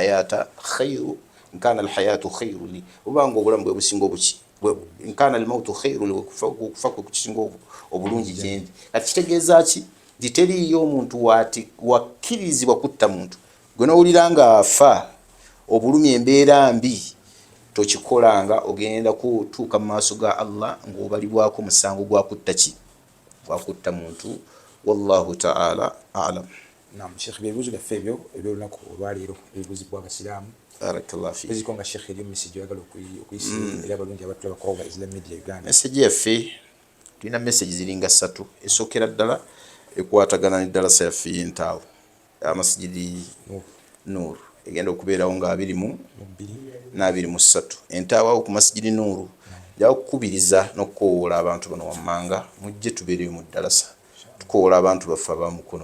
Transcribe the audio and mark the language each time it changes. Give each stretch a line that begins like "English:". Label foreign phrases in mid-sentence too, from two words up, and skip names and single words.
Arabic: الحياة خير لي
Ganda: obanga obulamu bwe businga obuki
Arabic: إن كان الموت خير لي
Ganda: okufa kwe kukisinga obulungi gyendi kati kitegeeza ki nti teriiyo omuntu wakkirizibwa kutta muntu gwe n'owulira nga afa obulumi embeera mbi tokikolanga ogenda kutuuka mu maaso ga Allah ng'obalibwako musango gwakutta ki gwakutta muntu.
Arabic: والله تعالى أعلم.
Ganda: Naam Sheikh ebibuuzo byaffe ebyo ebyolunaku olwaleero ebibuuzibwa abasiraamu
Arabic: بارك الله فيك
Ganda: biziko nga Sheikh eri message oyagala okuyisa era abalungi abatulaba ku Islam Media Uganda. Message yaffe tulina message ziringa 3 esokera ddala ekwatagana ne darasa yaffe y'entaawo Masjidi Nur egenda okubeerawo nga 23 entaawo ku Masjidi Nur yakukubiriza n'okukoola abantu bano wammanga mujje tubeereyo mu darasa tukoola abantu baffe abamukono